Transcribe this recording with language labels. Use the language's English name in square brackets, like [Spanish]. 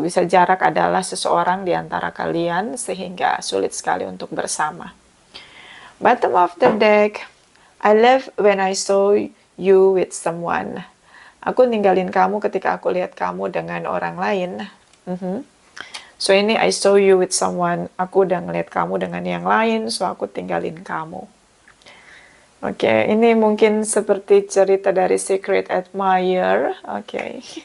[Indonesian] Bisa jarak adalah seseorang di antara kalian sehingga sulit sekali untuk bersama. [English] Bottom of the deck, I left when I saw you with someone. [Indonesian] Aku ninggalin kamu ketika aku lihat kamu dengan orang lain. So ini [English] I saw you with someone. [Indonesian] Aku udah ngeliat kamu dengan yang lain, so aku tinggalin kamu. Oke, ini mungkin seperti cerita dari Secret Admirer. Oke.